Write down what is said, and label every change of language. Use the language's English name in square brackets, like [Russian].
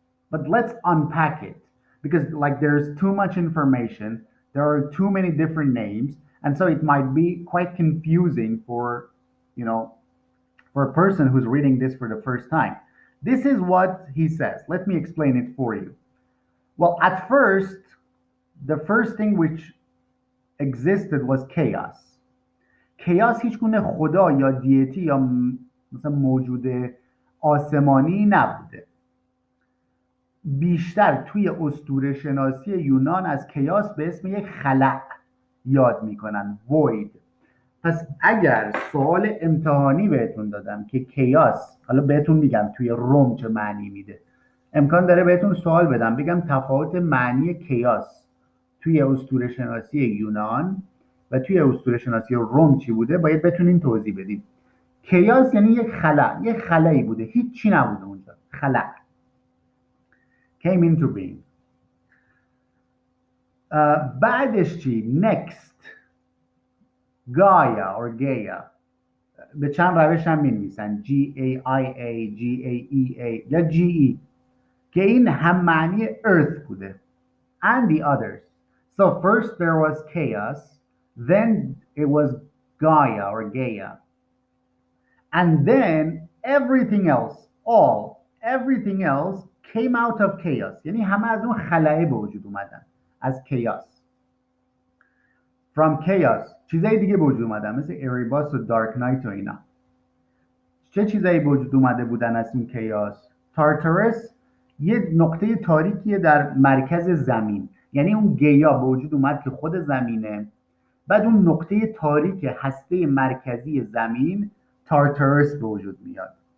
[English] But let's unpack it because there's too much information, there are too many different names, and so it might be quite confusing for a person who's reading this for the first time. This is what he says. Let me explain it for you. Well, at first, the first thing which existed was chaos. [Persian] chaos هیچ گونه خدا یا دیتی یا مثلا موجود آسمانی نبوده. بیشتر توی اسطوره شناسی یونان از کیاس به اسم یک خلأ یاد میکنن، void. پس اگر سوال امتحانی بهتون دادم که کیاس، حالا بهتون میگم توی روم چه معنی میده، امکان داره بهتون سوال بدم بگم تفاوت معنی کیاس توی اسطوره شناسی یونان و توی اسطوره شناسی روم چی بوده، باید بتونین توضیح بدیم. کیاس یعنی یک خلایی بوده، هیچ چی نبوده اونجا، خلأ. [English] came into being. [Persian] بعدش چی؟ next Gaia or Gaia به چند روش هم می نویسن G-A-I-A, G-A-E-A یا G-E که این هم معنی earth بوده [English] and the others. So first there was chaos, then it was Gaia or Gaia, and then everything else, everything else came out of chaos. [Persian] یعنی همه از اون خلأ به وجود اومدن، از chaos. [English] From chaos [Persian] چیزای دیگه به وجود اومدن مثل اریباس و دارک نایت و اینا. چه چیزایی به وجود اومده بودن از این کیاس؟ تارتارس یه نقطه تاریکیه در مرکز زمین، یعنی اون گیا به وجود اومد که خود زمینه، بعد اون نقطه تاریک هسته مرکزی زمین تارتارس به وجود میاد.